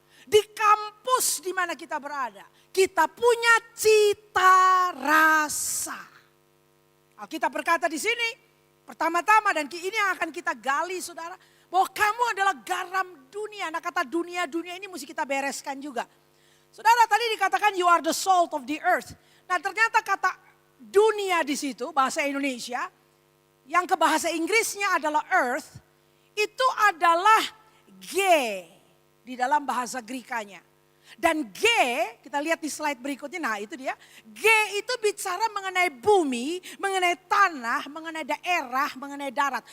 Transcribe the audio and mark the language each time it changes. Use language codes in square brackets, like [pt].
[id] Di kampus di mana kita berada, kita punya cita rasa. Alkitab berkata di sini, pertama-tama dan ini yang akan kita gali saudara, bahwa kamu adalah garam dunia. Nah kata dunia ini mesti kita bereskan juga. Saudara tadi dikatakan [en] you are the salt of the earth. [id] Nah ternyata kata dunia di situ, bahasa Indonesia, yang ke bahasa Inggrisnya adalah earth, itu adalah G di dalam bahasa Grikanya. Dan G, kita lihat di slide berikutnya, nah itu dia. G itu bicara mengenai bumi, mengenai tanah, mengenai daerah, mengenai darat.